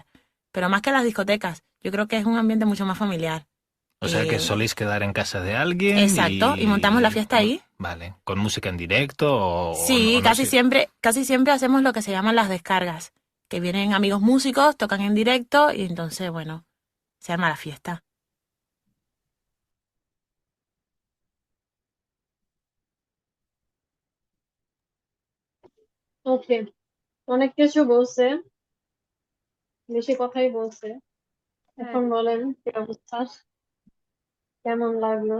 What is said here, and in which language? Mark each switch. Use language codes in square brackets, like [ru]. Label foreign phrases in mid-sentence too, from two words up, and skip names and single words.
[es] Pero más que las discotecas, yo Yo creo que es un ambiente mucho más familiar. O sea que Eh, soléis quedar en casa de alguien exacto, y montamos la fiesta ahí. Vale, con música en directo Sí, o no sé. casi siempre hacemos lo que se llaman las descargas, que vienen amigos músicos, tocan en directo y entonces, bueno, se arma la fiesta. [bn] ওকে, অনেক কিছু বলছে, বেশি কথাই বলছে। হ্যাঁ এখন বলেন কি অবস্থা, কেমন লাগলো?